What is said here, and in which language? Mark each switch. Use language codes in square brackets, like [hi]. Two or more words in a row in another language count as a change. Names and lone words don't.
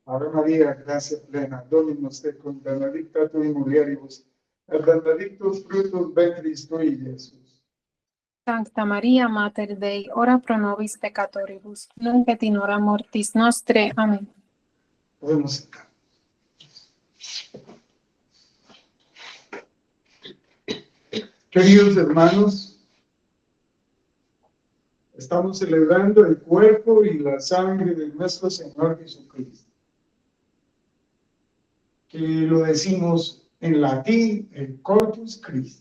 [la] Ave María, [es] gracia plena, [la] Dominus tecum, benedicta tu in mulieribus, et benedictus fructus ventris tui, Iesus. Sancta Maria, Mater Dei, ora pro nobis peccatoribus, nunc et in hora mortis nostre. [es] Amén. Podemos sentar. Queridos hermanos, estamos celebrando el cuerpo y la sangre de nuestro Señor Jesucristo, que lo decimos en latín, el Corpus Christi.